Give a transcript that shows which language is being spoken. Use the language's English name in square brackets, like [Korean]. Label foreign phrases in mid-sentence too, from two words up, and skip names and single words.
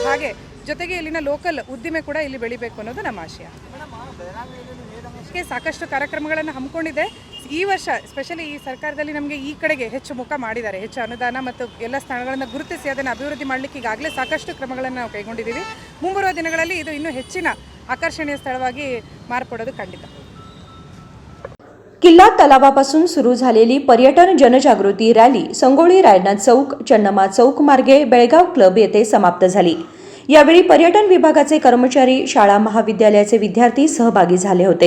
[Kannada] ಹಾಗೆ ಜೊತೆಗೆ ಇಲ್ಲಿನ ಲೋಕಲ್ ಉದ್ದಿಮೆ ಕೂಡ ಇಲ್ಲಿ ಬೆಳಿಬೇಕು ಅನ್ನೋದು ನಮ್ಮ ಆಶಯ. ಸಾಕಷ್ಟು ಕಾರ್ಯಕ್ರಮಗಳನ್ನು ಹಮ್ಮಿಕೊಂಡಿದೆ. ಈ ವರ್ಷ ಸ್ಪೆಷಲಿ ಈ ಸರ್ಕಾರದಲ್ಲಿ ನಮಗೆ ಈ ಕಡೆಗೆ ಹೆಚ್ಚು ಮುಖ ಮಾಡಿದ್ದಾರೆ, ಹೆಚ್ಚು ಅನುದಾನ ಮತ್ತು ಎಲ್ಲ ಸ್ಥಳಗಳನ್ನು ಗುರುತಿಸಿ ಅದನ್ನು ಅಭಿವೃದ್ಧಿ ಮಾಡಲಿಕ್ಕೆ ಈಗಾಗಲೇ ಸಾಕಷ್ಟು ಕ್ರಮಗಳನ್ನು ನಾವು ಕೈಗೊಂಡಿದ್ದೀವಿ. ಮುಂಬರುವ ದಿನಗಳಲ್ಲಿ ಇದು ಇನ್ನೂ ಹೆಚ್ಚಿನ ಆಕರ್ಷಣೀಯ स्थळವಾಗಿ मार्पडोದು ಖಂಡಿತ. [Marathi] किल्ला तलावापासून सुरू झालेली पर्यटन जनजागृती रॅली संगोळी रायनाथ चौक चन्नमा चौक मार्गे बेळगाव क्लब येथे समाप्त झाली. यावेळी पर्यटन विभागाचे कर्मचारी, शाळा महाविद्यालयाचे विद्यार्थी सहभागी झाले होते.